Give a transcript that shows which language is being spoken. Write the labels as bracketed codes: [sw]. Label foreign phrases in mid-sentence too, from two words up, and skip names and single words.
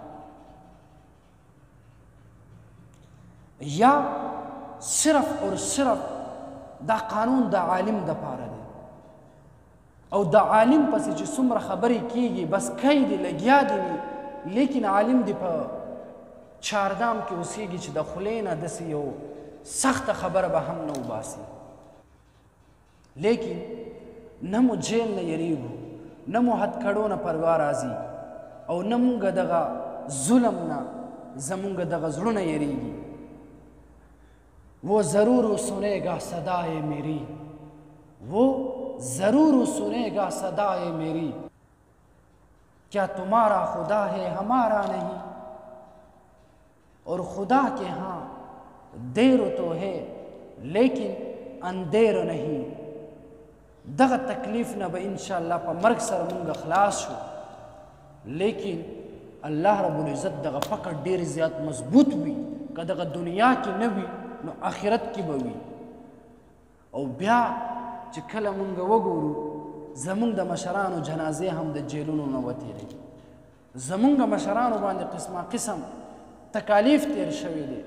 [ps] یا صرف اور صرف دا قانون د عالم دپاره دی او د عالم پسې چې څومره خبرې کیږي بس کوي دي لګیا دي وي، لیکن عالم دې په چاردام کې اوسیږي چې د خولې نه داسې یو سخته خبره به هم نه وباسي. لیکن نه مو جیل نه یریږو، نه مو هتکړو نه پروا راځي او نه مونږ دغه ظلم نه زمونږ دغه زړونه یریږي. [ur] وہ ضرور سنے گا صدائے میری، وہ ضرور سنے گا صدائے میری، کیا تمہارا خدا ہے ہمارا نہیں، اور خدا کے ہاں دیر تو ہے لیکن اندیر نہیں. [ps] دغه تکلیف نه به انشاءالله په مرګ سره مونږ خلاص شو، لیکن [ar] الله رب العزت [ps] دغه پکړ ډېر زیات مضبوط وي. که دغه دنیا کې نه وي نو آخرت کې به وي. او بیا چې کله مونږ وګورو زمونږ د مشرانو جنازې هم د جیلونو نه وتېري، زمونږ مشرانو باندې قسمه قسم تکالیف تیر شوي دي.